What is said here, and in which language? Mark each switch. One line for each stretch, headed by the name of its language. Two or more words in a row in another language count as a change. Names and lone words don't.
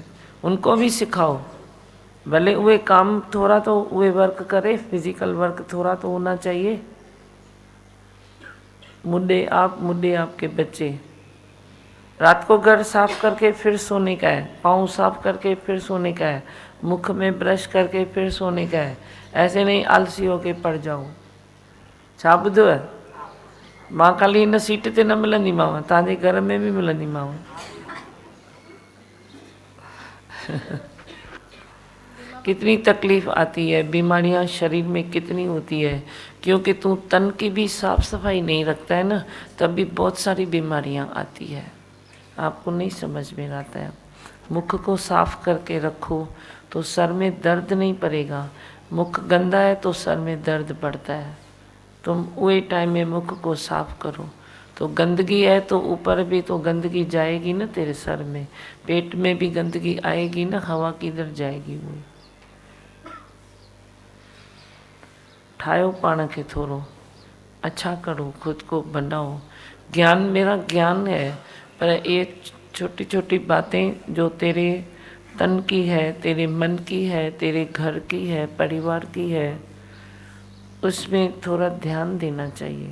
Hindi: उनको भी सिखाओ, भले वे काम थोड़ा तो वे वर्क करे,
English: physical work
Hindi: थोड़ा तो होना चाहिए। मुद्दे आपके बच्चे, रात को घर साफ करके फिर सोने का है, पाँव साफ करके फिर सोने का है, मुख में ब्रश करके फिर सोने का है। ऐसे नहीं आलसी होके पड़ जाओ।
Sindhi: छा ॿुधो है, मां खाली इन सीट ते न मिलंदी मांव, तव्हांजे घर में भी मिलंदी मांव।
Hindi: कितनी तकलीफ़ आती है, बीमारियां शरीर में कितनी होती है, क्योंकि तू तन की भी साफ सफाई नहीं रखता है ना, तब भी बहुत सारी बीमारियां आती है। आपको नहीं समझ में आता है। मुख को साफ करके रखो तो सर में दर्द नहीं पड़ेगा। मुख गंदा है तो सर में दर्द पड़ता है। तुम वही टाइम में मुख को साफ करो, तो गंदगी है तो ऊपर भी तो गंदगी जाएगी ना तेरे सर में, पेट में भी गंदगी आएगी ना, हवा किधर जाएगी।
Sindhi: वो ठायो पाण खे थोड़ो,
Hindi: अच्छा करो, खुद को बनाओ। ज्ञान मेरा ज्ञान है, पर ये छोटी छोटी बातें जो तेरे तन की है, तेरे मन की है, तेरे घर की है, परिवार की है, उसमें थोड़ा ध्यान देना चाहिए।